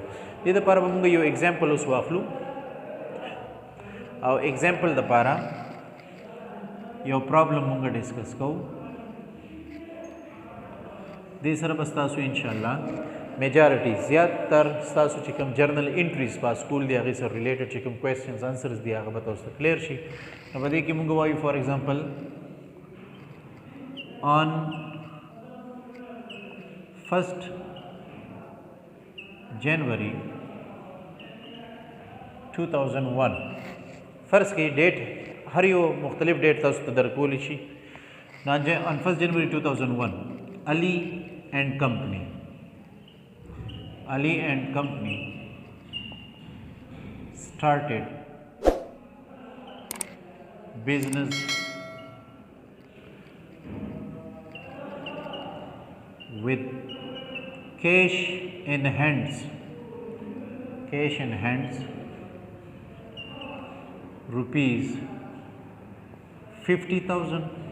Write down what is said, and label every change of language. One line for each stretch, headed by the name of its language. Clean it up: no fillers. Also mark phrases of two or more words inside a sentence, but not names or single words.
Pashto: دې دپاره به مونږ یو ایگزامپل اوس واخلو او ایگزامپل دپاره یو پرابلم مونږ ډسکس کوو. دې سره به ستاسو انشاءالله میجارټي زیاتر ستاسو چې کوم
English: journal entries
Pashto: په سکول دی هغې سره ریلیټډ چې کوم
English: questions answers
Pashto: دي هغه به تاسو ته کلیر شي. نو په دې کې مونږ وایو
English: for example on 1st January 2001.
Pashto: فرض کې ډیټ هر یو مختلف ډیټ تاسو ته درکولی شي.
English: on 1st January 2001 Ali and Company started business with cash in hands, rupees 50,000,